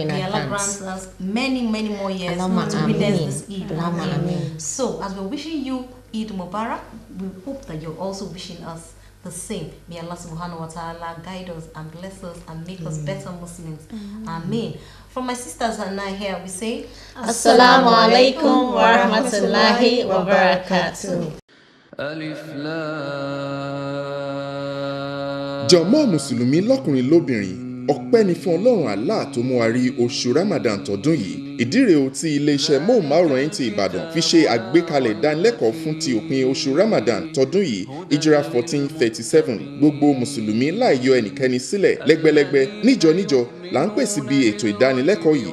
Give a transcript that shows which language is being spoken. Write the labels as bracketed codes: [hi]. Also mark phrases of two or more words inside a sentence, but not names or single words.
[en] May Allah grant us many, many more years to witness this Eid. So, as we're wishing you [ar] عيد مبارك, [en] we hope that you're also wishing us the same. May Allah [ar] سبحانه وتعالى [en] guide us and bless us and make us better Muslims. Ameen. From my sisters and I here, we say [ar] السلام عليكم ورحمة الله وبركاته. ألف لام. [yo] Jàmá Mùsùlùmí lọ́kùnrin lóbìnrin, ọpẹ́ ni fún Ọlọ́run Allah tó mú wa rí oṣù Ramadan tọdún yìí. Ìdí rèé tí iléeṣẹ́ móhùnmáwòrán ti Ìbàdàn fi ṣe àgbékalẹ̀ ìdánilẹ́kọ̀ọ́ fún ti òpin oṣù Ramadan tọdún yìí, Hijra 1437. Gbogbo Mùsùlùmí láì yọ ẹnikẹ́ni sílẹ̀ lẹ́gbẹ́lẹ́gbẹ́ níjọ là ń pè síbi ètò ìdánilẹ́kọ̀ọ́ yìí.